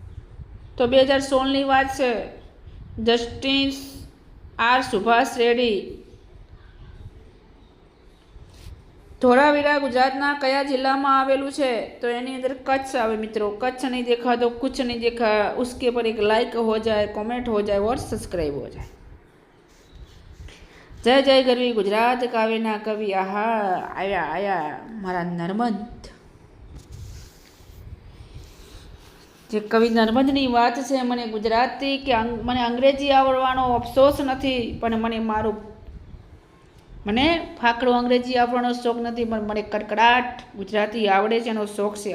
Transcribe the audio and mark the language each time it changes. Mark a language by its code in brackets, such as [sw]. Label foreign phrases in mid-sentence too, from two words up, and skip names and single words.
[gu] તો તો 2016ની વાત છે. જસ્ટિસ આર સુભાષ રેડ્ડી. ધોળાવીરા ગુજરાતના કયા જિલ્લામાં આવેલું છે? તો એની અંદર કચ્છ આવે મિત્રો. [hi] कच्छ नहीं देखा तो कुछ नहीं देखा. उसके पर एक लाइक हो जाए, कमेंट हो जाए और सब्सक्राइब हो जाए. [gu] જય જય ગરવી ગુજરાત કાવ્યના કવિ. આહા આયા આયા મારા નર્મદ. જે કવિ નર્મદની વાત છે, મને ગુજરાતી કે મને અંગ્રેજી આવડવાનો અફસોસ નથી, પણ મને ફાકડો અંગ્રેજી આવડવાનો શોખ નથી, પણ મને કડકડાટ ગુજરાતી આવડે છે એનો શોખ છે.